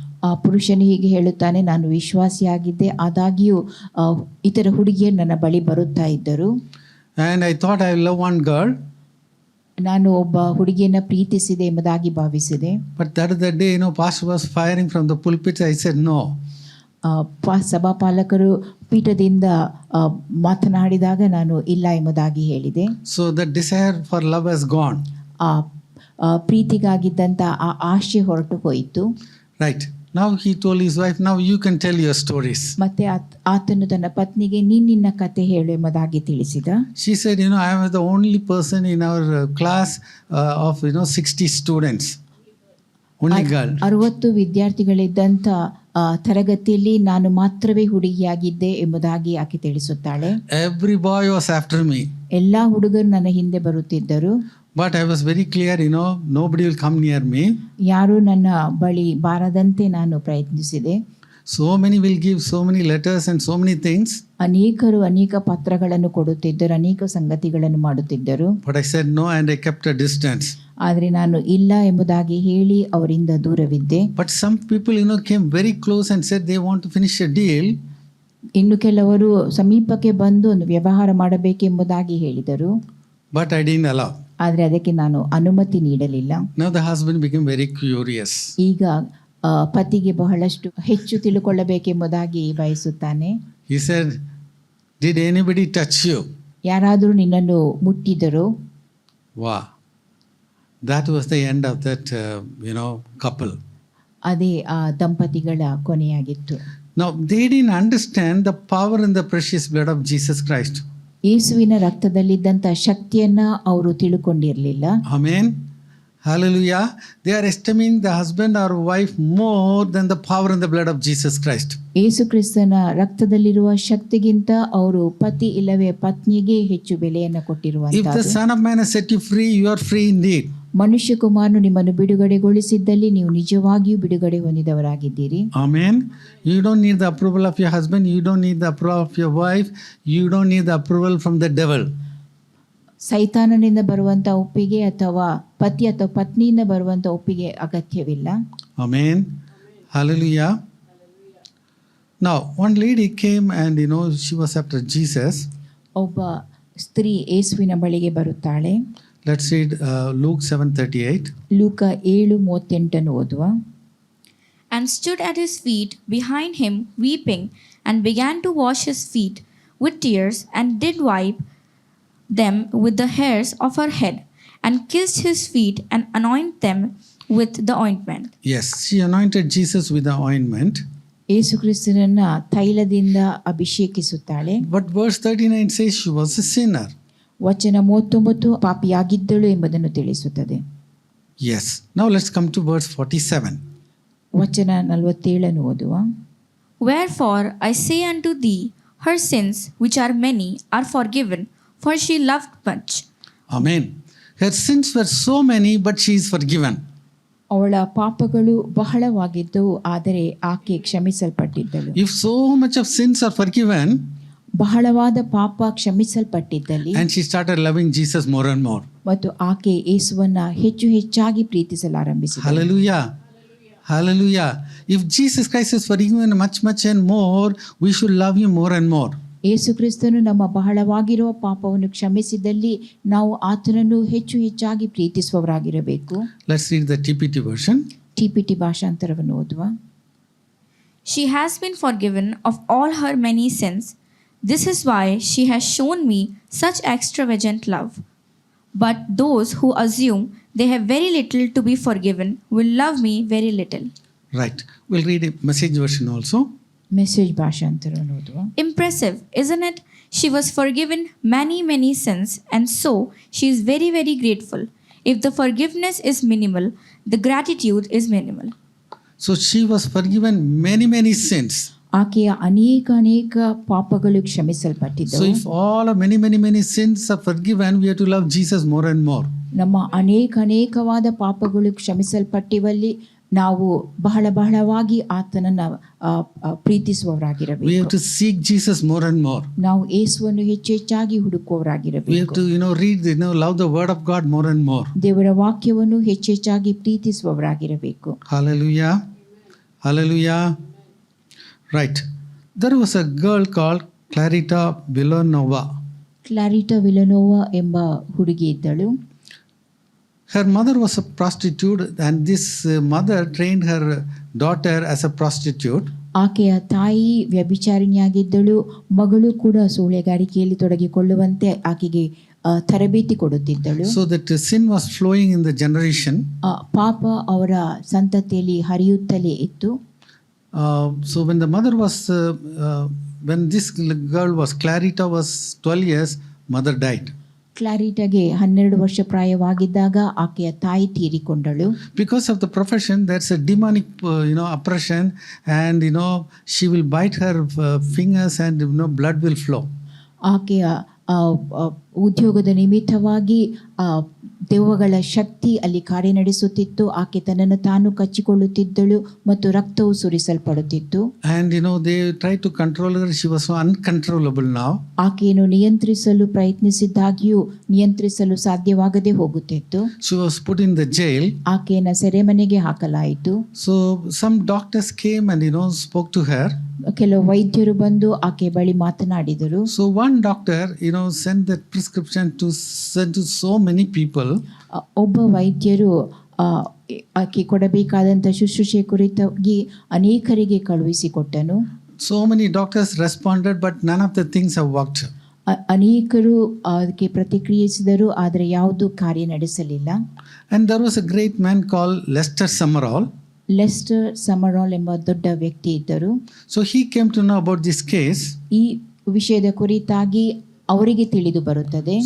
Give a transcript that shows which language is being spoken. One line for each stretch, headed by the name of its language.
Kannada: ಆ ಪುರುಷನು ಹೀಗೆ ಹೇಳುತ್ತಾನೆ, ನಾನು ವಿಶ್ವಾಸಿಯಾಗಿದ್ದೆ, ಆದಾಗ್ಯೂ ಇತರ ಹುಡುಗಿಯರು ನನ್ನ ಬಳಿ ಬರುತ್ತಾ ಇದ್ದರು.
English: And I thought I love one girl.
Kannada: ನಾನು ಒಬ್ಬ ಹುಡುಗಿಯನ್ನ ಪ್ರೀತಿಸಿದೆ ಎಂಬುದಾಗಿ ಭಾವಿಸಿದೆ.
English: But that is the day, pastor was firing from the pulpit. I said no.
Kannada: ಸಭಾಪಾಲಕರು ಪೀಠದಿಂದ ಮಾತನಾಡಿದಾಗ ನಾನು ಇಲ್ಲ ಎಂಬುದಾಗಿ ಹೇಳಿದೆ.
English: So the desire for love has gone.
Kannada: ಪ್ರೀತಿಗಾಗಿದ್ದಂಥ ಆ ಆಶೆ ಹೊರಟು ಹೋಯಿತು.
English: Right. Now he told his wife, now you can tell your stories.
Kannada: ಮತ್ತೆ ಆತನು ತನ್ನ ಪತ್ನಿಗೆ ನಿನ್ನ ಕತೆ ಹೇಳು ಎಂಬುದಾಗಿ ತಿಳಿಸಿದ.
English: She said, I am the only person in our class of 60 students. Only girl.
Kannada: 60 ವಿದ್ಯಾರ್ಥಿಗಳಿದ್ದಂಥ ತರಗತಿಯಲ್ಲಿ ನಾನು ಮಾತ್ರವೇ ಹುಡುಗಿಯಾಗಿದ್ದೆ ಎಂಬುದಾಗಿ ಆಕೆ ತಿಳಿಸುತ್ತಾಳೆ.
English: Every boy was after me.
Kannada: ಎಲ್ಲಾ ಹುಡುಗರು ನನ್ನ ಹಿಂದೆ ಬರುತ್ತಿದ್ದರು.
English: But I was very clear, nobody will come near me.
Kannada: ಯಾರು ನನ್ನ ಬಳಿ ಬಾರದಂತೆ ನಾನು ಪ್ರಯತ್ನಿಸಿದೆ.
English: So many will give so many letters and so many things.
Kannada: ಅನೇಕರು ಅನೇಕ ಪತ್ರಗಳನ್ನು ಕೊಡುತ್ತಿದ್ದರು, ಅನೇಕ ಸಂಗತಿಗಳನ್ನು ಮಾಡುತ್ತಿದ್ದರು.
English: But I said no and I kept a distance.
Kannada: ಆದರೆ ನಾನು ಇಲ್ಲ ಎಂಬುದಾಗಿ ಹೇಳಿ ಅವರಿಂದ ದೂರವಿದ್ದೆ.
English: But some people, came very close and said they want to finish a deal.
Kannada: ಇನ್ನು ಕೆಲವರು ಸಮೀಪಕ್ಕೆ ಬಂದು ಒಂದು ವ್ಯವಹಾರ ಮಾಡಬೇಕೆಂಬುದಾಗಿ ಹೇಳಿದರು.
English: But I didn't allow.
Kannada: ಆದರೆ ಅದಕ್ಕೆ ನಾನು ಅನುಮತಿ ನೀಡಲಿಲ್ಲ.
English: Now the husband became very curious.
Kannada: ಈಗ ಪತಿಗೆ ಬಹಳಷ್ಟು ಹೆಚ್ಚು ತಿಳುಕೊಳ್ಳಬೇಕೆಂಬುದಾಗಿ ಬಯಸುತ್ತಾನೆ.
English: He said, did anybody touch you?
Kannada: ಯಾರಾದರೂ ನಿನ್ನನ್ನು ಮುಟ್ಟಿದರೋ?
English: Wow. That was the end of that, couple.
Kannada: ಅದೇ ಆ ದಂಪತಿಗಳ ಕೊನೆಯಾಗಿತ್ತು.
English: Now, they didn't understand the power in the precious blood of Jesus Christ.
Kannada: ಯೇಸುವಿನ ರಕ್ತದಲ್ಲಿದ್ದಂಥ ಶಕ್ತಿಯನ್ನ ಅವರು ತಿಳುಕೊಂಡಿರಲಿಲ್ಲ.
English: Amen. Hallelujah. They are esteeming the husband or wife more than the power in the blood of Jesus Christ.
Kannada: ಯೇಸು ಕ್ರಿಸ್ತನ ರಕ್ತದಲ್ಲಿರುವ ಶಕ್ತಿಗಿಂತ ಅವರು ಪತಿ ಇಲ್ಲವೇ ಪತ್ನಿಗೆ ಹೆಚ್ಚು ಬೆಲೆಯನ್ನು
English: If the
Kannada: ಕೊಟ್ಟಿರುವಂತದ್ದು.
English: Son of Man has set you free, you are free indeed.
Kannada: ಮನುಷ್ಯ ಕುಮಾರನು ನಿಮ್ಮನ್ನು ಬಿಡುಗಡೆಗೊಳಿಸಿದ್ದಲ್ಲಿ ನೀವು ನಿಜವಾಗಿಯೂ ಬಿಡುಗಡೆ ಹೊಂದಿದವರಾಗಿದ್ದೀರಿ.
English: Amen. You don't need the approval of your husband. You don't need the approval of your wife. You don't need the approval from the devil.
Kannada: ಸೈತಾನನಿಂದ ಬರುವಂಥ ಒಪ್ಪಿಗೆ ಅಥವಾ ಪತಿ ಅಥವಾ ಪತ್ನಿಯಿಂದ ಬರುವಂಥ ಒಪ್ಪಿಗೆ ಅಗತ್ಯವಿಲ್ಲ.
English: Amen. Hallelujah. Now, one lady came and, she was after Jesus.
Kannada: ಒಬ್ಬ ಸ್ತ್ರೀ ಯೇಸುವಿನ ಬಳಿಗೆ ಬರುತ್ತಾಳೆ.
English: Let's read Luke 7:38.
Kannada: ಲೂಕ 7:38 ಓದುವ.
English: And stood at his feet behind him, weeping, and began to wash his feet with tears, and did wipe them with the hairs of her head, and kissed his feet, and anointed them with the ointment. Yes, she anointed Jesus with the ointment.
Kannada: ಯೇಸು ಕ್ರಿಸ್ತನನ್ನ ತೈಲದಿಂದ ಅಭಿಷೇಕಿಸುತ್ತಾಳೆ.
English: But verse 39 says she was a sinner.
Kannada: ವಚನ 39 ಪಾಪಿಯಾಗಿದ್ದಳು ಎಂಬುದನ್ನು ತಿಳಿಸುತ್ತದೆ.
English: Yes. Now let's come to verse 47.
Kannada: ವಚನ 47 ಓದುವ.
English: Wherefore I say unto thee, her sins, which are many, are forgiven, for she loved much. Amen. Her sins were so many, but she is forgiven.
Kannada: ಅವಳ ಪಾಪಗಳು ಬಹಳವಾಗಿದ್ದವು, ಆದರೆ ಆಕೆ ಕ್ಷಮಿಸಲ್ಪಟ್ಟಿದ್ದಳು.
English: If so much of sins are forgiven,
Kannada: ಬಹಳವಾದ ಪಾಪ ಕ್ಷಮಿಸಲ್ಪಟ್ಟಿದ್ದಲ್ಲಿ,
English: and she started loving Jesus more and more.
Kannada: ಮತ್ತು ಆಕೆ ಯೇಸುವನ್ನ ಹೆಚ್ಚು ಹೆಚ್ಚಾಗಿ ಪ್ರೀತಿಸಲಾರಂಭಿಸಿದಳು.
English: Hallelujah. Hallelujah. If Jesus Christ is forgiven much, much and more, we should love him more and more.
Kannada: ಯೇಸು ಕ್ರಿಸ್ತನು ನಮ್ಮ ಬಹಳವಾಗಿರುವ ಪಾಪವನ್ನು ಕ್ಷಮಿಸಿದಲ್ಲಿ ನಾವು ಆತನನ್ನು ಹೆಚ್ಚು ಹೆಚ್ಚಾಗಿ ಪ್ರೀತಿಸುವವರಾಗಿರಬೇಕು.
English: Let's read the TPT version.
Kannada: ಟಿಪಿಟಿ ಭಾಷಾಂತರವನ್ನು ಓದುವ.
English: She has been forgiven of all her many sins. This is why she has shown me such extravagant love. But those who assume they have very little to be forgiven will love me very little. Right. We'll read a message version also.
Kannada: Message ಭಾಷಾಂತರವನ್ನು ಓದುವ.
English: Impressive, isn't it? She was forgiven many sins, and so she is very, very grateful. If the forgiveness is minimal, the gratitude is minimal. So she was forgiven many sins.
Kannada: ಆಕೆಯ ಅನೇಕ ಪಾಪಗಳು
English: So
Kannada: ಕ್ಷಮಿಸಲ್ಪಟ್ಟಿದ್ದವು.
English: if all of many sins are forgiven, we have to love Jesus more and more.
Kannada: ನಮ್ಮ ಅನೇಕವಾದ ಪಾಪಗಳು ಕ್ಷಮಿಸಲ್ಪಟ್ಟಿವಲ್ಲಿ ನಾವು ಬಹಳವಾಗಿ ಆತನನ್ನ ಪ್ರೀತಿಸುವವರಾಗಿರಬೇಕು.
English: We have to seek Jesus more and more.
Kannada: ನಾವು ಯೇಸುವನ್ನು ಹೆಚ್ಚೆಚ್ಚಾಗಿ
English: We have
Kannada: ಹುಡುಕುವವರಾಗಿರಬೇಕು.
English: to, read, love the word of God more and more.
Kannada: ದೇವರ ವಾಕ್ಯವನ್ನು ಹೆಚ್ಚೆಚ್ಚಾಗಿ ಪ್ರೀತಿಸುವವರಾಗಿರಬೇಕು.
English: Hallelujah. Hallelujah. Right. There was a girl called Clarita Villanova.
Kannada: ಕ್ಲಾರಿಟಾ ವಿಲನೋವಾ ಎಂಬ ಹುಡುಗಿ ಇದ್ದಳು.
English: Her mother was a prostitute, and this mother trained her daughter as a prostitute.
Kannada: ಆಕೆಯ ತಾಯಿ ವ್ಯಭಿಚಾರಿಣಿಯಾಗಿದ್ದಳು, ಮಗಳು ಕೂಡ ಸೂಳೆಗಾರಿಕೆಯಲ್ಲಿ ತೊಡಗಿಕೊಳ್ಳುವಂತೆ ಆಕೆಗೆ ತರಬೇತಿ ಕೊಡುತ್ತಿದ್ದಳು.
English: So that sin was flowing in the generation.
Kannada: ಪಾಪ ಅವರ ಸಂತತಿಯಲ್ಲಿ ಹರಿಯುತ್ತಲೇ ಇತ್ತು.
English: So when the mother was, when this girl was, Clarita was 12 years, mother died.
Kannada: ಕ್ಲಾರಿಟಾಗೆ 12 ವರ್ಷ ಪ್ರಾಯವಾಗಿದ್ದಾಗ ಆಕೆಯ ತಾಯಿ ತೀರಿಕೊಂಡಳು.
English: Because of the profession, there's a demonic, oppression, and she will bite her fingers, and blood will flow.
Kannada: ಆಕೆಯ ಉದ್ಯೋಗದ ನಿಮಿತ್ತವಾಗಿ ದೆವ್ವಗಳ ಶಕ್ತಿ ಅಲ್ಲಿ ಕಾರ್ಯನಡೆಸುತ್ತಿತ್ತು. ಆಕೆ ತನ್ನನ್ನು ತಾನು ಕಚ್ಚಿಕೊಳ್ಳುತ್ತಿದ್ದಳು ಮತ್ತು ರಕ್ತವು ಸುರಿಸಲ್ಪಡುತ್ತಿತ್ತು.
English: And they tried to control her. She was so uncontrollable now.
Kannada: ಆಕೆಯನ್ನು ನಿಯಂತ್ರಿಸಲು ಪ್ರಯತ್ನಿಸಿದ್ದಾಗಿಯೂ ನಿಯಂತ್ರಿಸಲು ಸಾಧ್ಯವಾಗದೆ ಹೋಗುತ್ತಿತ್ತು.
English: She was put in the jail.
Kannada: ಆಕೆಯನ್ನು ಸೆರೆಮನೆಗೆ ಹಾಕಲಾಯಿತು.
English: So some doctors came and spoke to her.
Kannada: ಕೆಲವು ವೈದ್ಯರು ಬಂದು ಆಕೆ ಬಳಿ ಮಾತನಾಡಿದರು.
English: So one doctor sent that prescription to send to so many people.
Kannada: ಒಬ್ಬ ವೈದ್ಯರು ಆಕೆ ಕೊಡಬೇಕಾದಂಥ ಶುಶ್ರೂಷೆ ಕುರಿತಾಗಿ ಅನೇಕರಿಗೆ ಕಳುಹಿಸಿಕೊಟ್ಟನು.
English: So many doctors responded, but none of the things have worked.
Kannada: ಅನೇಕರು ಅದಕ್ಕೆ ಪ್ರತಿಕ್ರಿಯಿಸಿದರು, ಆದರೆ ಯಾವುದೂ ಕಾರ್ಯ ನಡೆಸಲಿಲ್ಲ.
English: And there was a great man called Lester Summerall.
Kannada: Lesser ಸಮರಾಲ್ ಎಂಬ ದೊಡ್ಡ ವ್ಯಕ್ತಿ ಇದ್ದರು.
English: So he came to know about this case.
Kannada: ಈ ವಿಷಯದ ಕುರಿತಾಗಿ ಅವರಿಗೆ ತಿಳಿದು ಬರುತ್ತದೆ.